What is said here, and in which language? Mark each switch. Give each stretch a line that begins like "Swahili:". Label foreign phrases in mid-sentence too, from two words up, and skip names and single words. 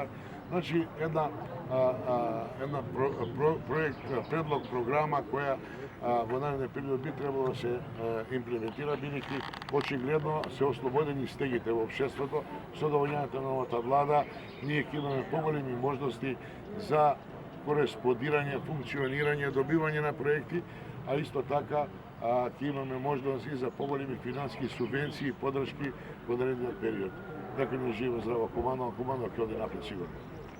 Macedonian: Значи, една предлог, програма која во нареден период би требало да се имплементира, бидејќи очигледно се ослободени стегите во општеството. Со доаѓањето на новата влада, ние ќе имаме поголеми можности за кореспондирање, функционирање, добивање на проекти, а исто така a time imаме можност и за поголеми финансски субвенции и подршки во наредниот период. Нека ни живо, здраво, хумано ќе оди напред сигурно.